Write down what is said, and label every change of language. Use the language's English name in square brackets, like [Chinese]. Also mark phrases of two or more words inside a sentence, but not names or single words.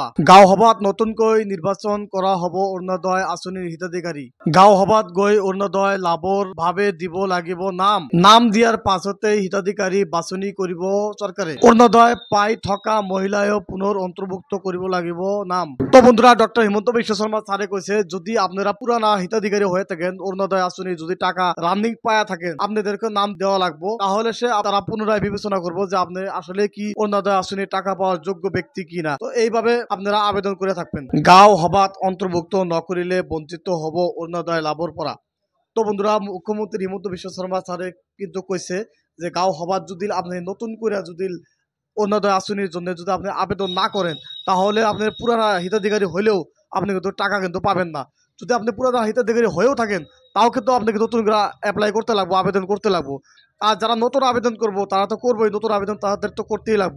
[Assamese] গাঁও সভাত নতুনকৈ নিৰ্বাচন কৰা হ'ব অৰুণোদয় আঁচনিৰ হিতাধিকাৰী। গাঁও সভাত গৈ অৰুণোদয় লাভৰ ভাৱে দিব লাগিব নাম। নাম দিয়াৰ পাছতে হিতাধিকাৰী বাছনি কৰিব চৰকাৰে। অৰুণোদয় পাই থকা মহিলায়ো পুনৰ অন্তৰ্ভুক্ত কৰিব লাগিব নাম। [Bangla] তো বন্ধুরা ডক্টর হিমন্ত বিশ্ব শর্মা স্যারে কইছে যদি আপনারা পুরানা হিতাধিকারী হয়ে থাকেন, অরুণোদয় আসনি যদি টাকা রানিং পায়া থাকেন, আপনাদেরকে নাম দেওয়া লাগবে। তাহলে তারা পুনরায় বিবেচনা করবো যে আপনি আসলে কি অরুণোদয় আসনি টাকা পাওয়ার যোগ্য ব্যক্তি কিনা। তো এইভাবে আপনারা আবেদন করে থাকবেন। [Assamese] গাঁও সভাত অন্তর্ভুক্ত নকরিলে বঞ্চিত হব অরুণোদয় লাভর পরা। [Bangla] তো বন্ধুরা মুখ্যমন্ত্রী হিমন্ত বিশ্ব শর্মা স্যারে কিন্তু কইছে যে [Assamese] গাঁও সভাত [Bangla] যদি আপনি নতুন করে যদি অরুণোদয় আসনির জন্য যদি আপনি আবেদন না করেন, তাহলে আপনার পুরানা হিতাধিকারী হলেও আপনি কিন্তু টাকা কিন্তু পাবেন না। যদি আপনি পুরানা হিতাধিকারী হয়েও থাকেন, তাও কিন্তু আপনাকে নতুন করে অ্যাপ্লাই করতে লাগবো, আবেদন করতে লাগবো। আর যারা নতুন আবেদন করবো তারা তো করবোই, নতুন আবেদন তাদের তো করতেই লাগবো।